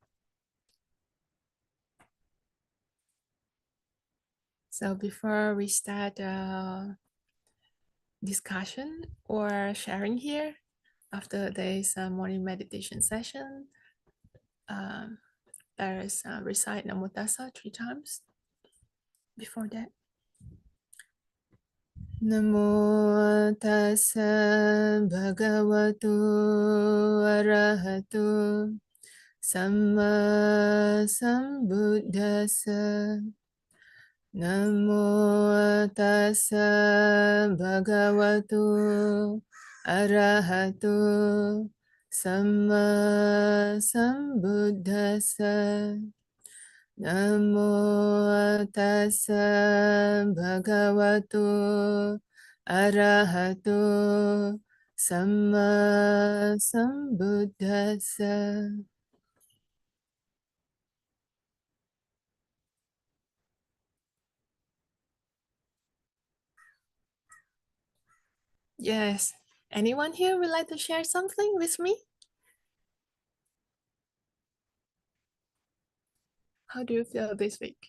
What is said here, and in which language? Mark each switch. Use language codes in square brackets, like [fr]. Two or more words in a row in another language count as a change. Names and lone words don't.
[en] So before we start discussion or sharing here, after today's morning meditation session, there is recite [pi] Namo Tassa [en] 3 times. Before that, [pi] Namo Tassa Bhagavato Arahato Samma Sambuddhassa. Namo Tassa Bhagavato Arahato Samma Sambuddhassa. Namo Tassa Bhagavato Arahato Samma Sambuddhassa. [en] Yes. Anyone here would like to share something with me? How do you feel this week?